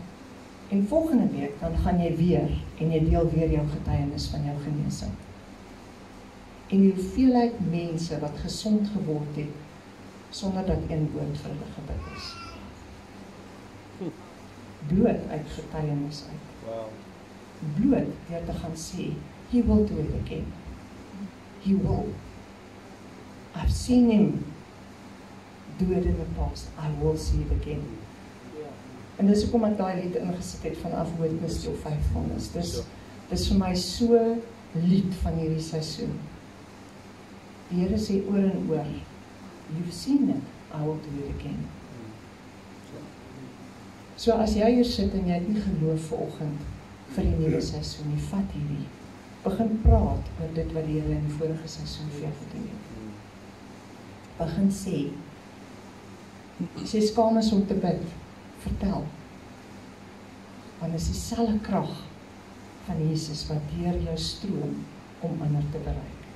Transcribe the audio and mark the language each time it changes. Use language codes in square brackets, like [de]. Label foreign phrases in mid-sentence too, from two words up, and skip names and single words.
[af] En volgende week dan gaan jy weer en jy deel weer jou getuienis van jou genesing. En die hoeveelheid mense wat gesond geword het sonder dat een woord vir hulle gebid is. Bloot uit getuienis uit. Wow. Bloot deur te gaan sê, [en] He will do it again. He will. I've seen him do it in the past. I will see it again. [af] En dis hoekom ek daai lied ingesit het van Witness to Faithfulness. Dis vir my so lied van hierdie seisoen. Die Here sê oor en oor, [en] you've seen it, I will do it again. [af] So as jy hier sit en jy het nie geloof vanoggend vir die nuwe seisoen nie, vat hierdie. Begin praat oor dit wat die Here in die vorige seisoen vir jou gedoen het. Begin sê, as jy skaam is om te bid, vertel. Want is dieselfde krag van Jesus wat deur jou stroom om ander te bereik.